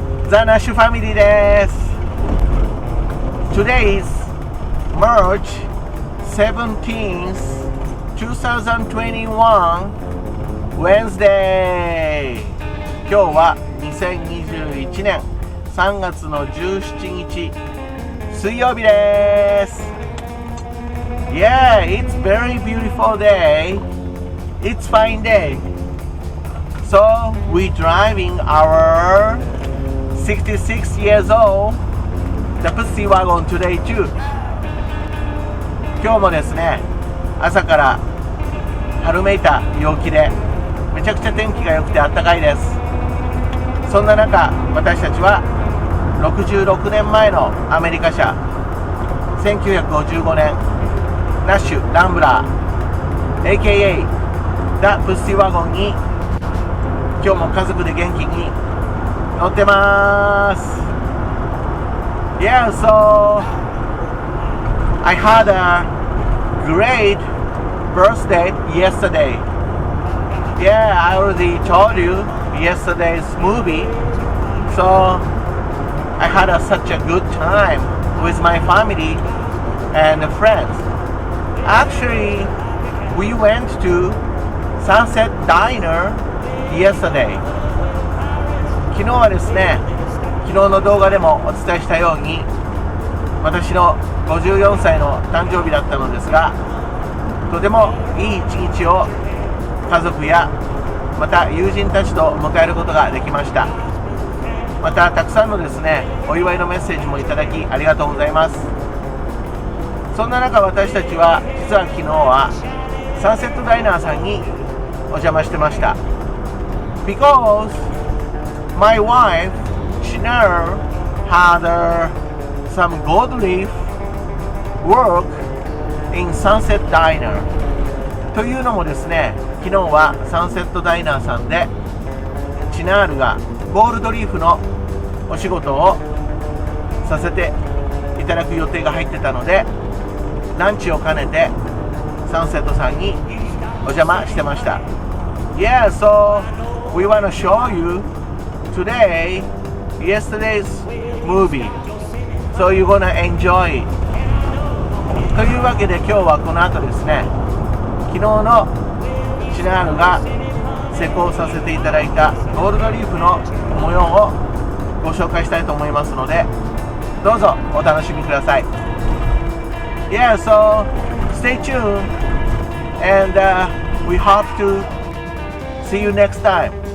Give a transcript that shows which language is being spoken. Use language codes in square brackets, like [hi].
[ja] ザ・ナッシュファミリーです。 [en] Today is March 17th, 2021 Wednesday. [ja] 今日は2021年3月の17日水曜日です。 [en] Yeah, it's very beautiful day. It's fine day. So we driving our 66 years old the Pussy Wagon today too. [ja] 今日もですね、朝から春めいた陽気でめちゃくちゃ天気が良くて暖かいです。そんな中、私たちは66年前のアメリカ車1955年ナッシュ・ランブラー AKA The Pussy Wagon に今日も家族で元気に乗ってます。 [en] Yeah, so I had a great birthday yesterday. Yeah, I already told you yesterday's movie. So I had such a good time with my family and friends.Actually, we went to Sunset Diner yesterday. [ja] 昨日はですね、昨日の動画でもお伝えしたように、私の54歳の誕生日だったのですが、とてもいい一日を家族やまた友人たちと迎えることができました。またたくさんのですね、お祝いのメッセージもいただきありがとうございます。そんな中、私たちは実は昨日はサンセットダイナーさんにお邪魔してました。 [en] Because my wife Chanel had some gold leaf work in Sunset Diner [ja] というのもですね、昨日はサンセットダイナーさんでチナールがゴールドリーフのお仕事をさせていただく予定が入ってたので、ランチを兼ねてサンセットさんにお邪魔してました。 [en] Yeah, so we want to show you today yesterday's movie, so you're gonna enjoy it. [ja] というわけで今日はこの後ですね、昨日のチナールが施工させていただいたゴールドリーフの模様をご紹介したいと思いますので、どうぞお楽しみください。 [en] Yeah, so stay tuned and we hope to see you next time.